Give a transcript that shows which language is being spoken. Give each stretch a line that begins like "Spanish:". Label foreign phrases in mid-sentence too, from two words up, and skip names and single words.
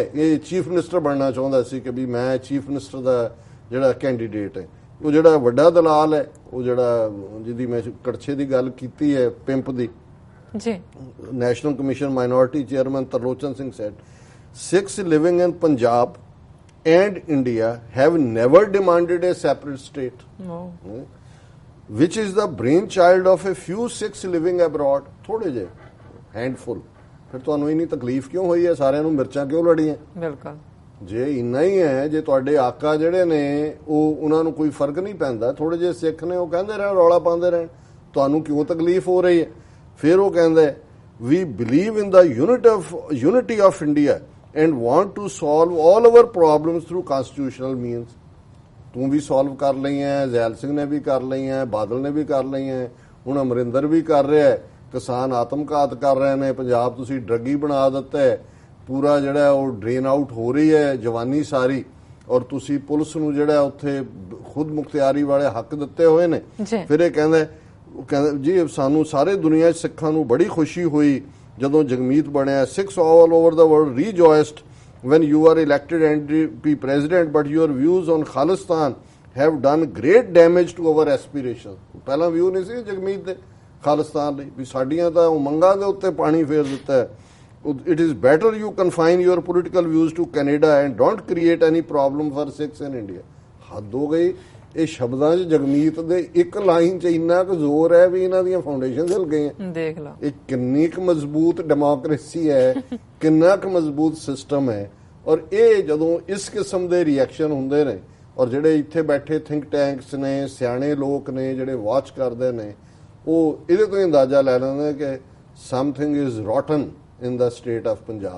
Punjabi: ਇਹ
English: chief minister
Punjabi: ਬਣਨਾ ਚਾਹੁੰਦਾ ਸੀ ਕਿ ਵੀ ਮੈਂ
English: chief minister
Punjabi: ਦਾ ਜਿਹੜਾ ਕੈਂਡੀਡੇਟ ਹੈ, ਉਹ ਜਿਹੜਾ ਵੱਡਾ ਦਲਾਲ ਹੈ, ਉਹ ਜਿਹੜਾ ਜਿਹਦੀ ਮੈਂ ਕੜਛੇ ਦੀ ਗੱਲ ਕੀਤੀ ਹੈ ਪਿੰਪ ਦੀ, ਜੀ
English: National Commission Minority Chairman Tarlochan Singh said, Sikhs living in Punjab and India have never demanded a separate state, which is the brainchild of a few Sikhs living abroad.
Punjabi: ਥੋੜੇ ਜਿਹੇ ਹੈਂਡਫੁਲ। ਫਿਰ ਤੁਹਾਨੂੰ ਇੰਨੀ ਤਕਲੀਫ ਕਿਉਂ ਹੋਈ ਹੈ? ਸਾਰਿਆਂ ਨੂੰ ਮਿਰਚਾਂ ਕਿਉਂ ਲੜੀਆਂ? ਬਿਲਕੁਲ। ਜੇ ਇੰਨਾ ਹੀ ਹੈ, ਜੇ ਤੁਹਾਡੇ ਆਕਾ ਜਿਹੜੇ ਨੇ ਉਹਨਾਂ ਨੂੰ ਕੋਈ ਫਰਕ ਨਹੀਂ ਪੈਂਦਾ, ਥੋੜੇ ਜਿਹੇ ਸਿੱਖ ਨੇ ਉਹ ਕਹਿੰਦੇ ਰਹਿਣ, ਰੌਲਾ ਪਾਉਂਦੇ ਰਹਿਣ, ਤੁਹਾਨੂੰ ਕਿਉਂ ਤਕਲੀਫ ਹੋ ਰਹੀ ਹੈ? ਫਿਰ ਉਹ ਕਹਿੰਦੇ
English: we believe in the unity of India and want to solve all our problems through constitutional means.
Punjabi: ਤੂੰ ਵੀ ਸੋਲਵ ਕਰ ਲਈਆਂ, ਜ਼ੈਲ ਸਿੰਘ ਨੇ ਵੀ ਕਰ ਲਈਆਂ, ਬਾਦਲ ਨੇ ਵੀ ਕਰ ਲਈਆਂ, ਹੁਣ ਅਮਰਿੰਦਰ ਵੀ ਕਰ ਰਿਹਾ, ਕਿਸਾਨ ਆਤਮਘਾਤ ਕਰ ਰਹੇ ਨੇ, ਪੰਜਾਬ ਤੁਸੀਂ ਡਰੱਗੀ ਬਣਾ ਦਿੱਤਾ ਹੈ, ਪੂਰਾ ਜਿਹੜਾ ਉਹ
English: drain out
Punjabi: ਹੋ ਰਹੀ ਹੈ ਜਵਾਨੀ ਸਾਰੀ, ਔਰ ਤੁਸੀਂ ਪੁਲਿਸ ਨੂੰ ਜਿਹੜਾ ਉੱਥੇ ਖੁਦ ਮੁਖਤਿਆਰੀ ਵਾਲੇ ਹੱਕ ਦਿੱਤੇ ਹੋਏ ਨੇ। ਫਿਰ ਇਹ ਕਹਿੰਦੇ ਜੀ ਸਾਨੂੰ ਸਾਰੇ ਦੁਨੀਆ 'ਚ ਸਿੱਖਾਂ ਨੂੰ ਬੜੀ ਖੁਸ਼ੀ ਹੋਈ ਜਦੋਂ ਜਗਮੀਤ ਬਣਿਆ।
English: Sikhs all over the world rejoiced when you are elected NDP president, but your views on Khalistan have done great damage to our aspirations.
Punjabi: ਪਹਿਲਾਂ ਵਿਊ ਨਹੀਂ ਸੀ ਜਗਮੀਤ ਦੇ ਖਾਲਿਸਤਾਨ ਲਈ, ਵੀ ਸਾਡੀਆਂ ਤਾਂ ਉਮੰਗਾਂ ਦੇ ਉੱਤੇ ਪਾਣੀ ਫੇਰ ਦਿੱਤਾ ਹੈ।
English: It is better you confine your political views to Canada and don't create any problem for Sikhs in India.
Punjabi: ਹੱਦ ਹੋ ਗਈ। ਇਹ ਸ਼ਬਦਾਂ 'ਚ ਜਗਮੀਤ ਦੇ ਇੱਕ ਲਾਈਨ 'ਚ ਇੰਨਾ ਕੁ ਜ਼ੋਰ ਹੈ ਵੀ ਇਹਨਾਂ ਦੀਆਂ ਫਾਊਂਡੇਸ਼ਨਸ ਹਿਲ ਗਈਆਂ। ਦੇਖ ਲਓ ਇਹ ਕਿੰਨੀ ਕੁ ਮਜ਼ਬੂਤ ਡੈਮੋਕ੍ਰੇਸੀ ਹੈ, ਕਿੰਨਾ ਕੁ ਮਜ਼ਬੂਤ ਸਿਸਟਮ ਹੈ। ਔਰ ਇਹ ਜਦੋਂ ਇਸ ਕਿਸਮ ਦੇ ਰਿਐਕਸ਼ਨ ਹੁੰਦੇ ਨੇ, ਔਰ ਜਿਹੜੇ ਇੱਥੇ ਬੈਠੇ
English: think tanks
Punjabi: ਨੇ, ਸਿਆਣੇ ਲੋਕ ਨੇ ਜਿਹੜੇ ਵਾਚ ਕਰਦੇ ਨੇ, ਉਹ ਇਹਦੇ ਤੋਂ ਅੰਦਾਜ਼ਾ ਲੈ ਲੈਂਦੇ ਕਿ
English: something is rotten in the state of Punjab.